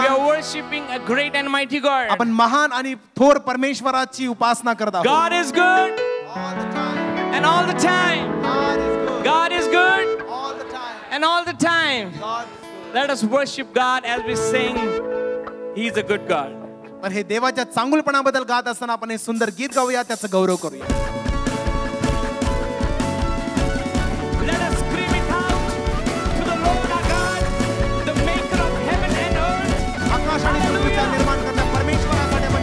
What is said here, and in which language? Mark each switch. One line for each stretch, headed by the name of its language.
English: We are worshiping a great and mighty God.
Marathi: आपण महान आणि थोर परमेश्वराची उपासना करत आहोत.
English: God is good All the time. and all the time. God is good. God is good All the time. and all the time. God is good. Let us worship God as we sing. He is a good God.
Marathi: तर हे देवाच्या चांगुलपणाबद्दल गात असताना आपण हे सुंदर गीत गाऊया, त्याचा गौरव करूया.
English: Let us scream it out to the Lord our God, the maker of heaven and earth.
Marathi: आकाश आणि पृथ्वीचा निर्माण करणाऱ्या परमेश्वरासाठी आपण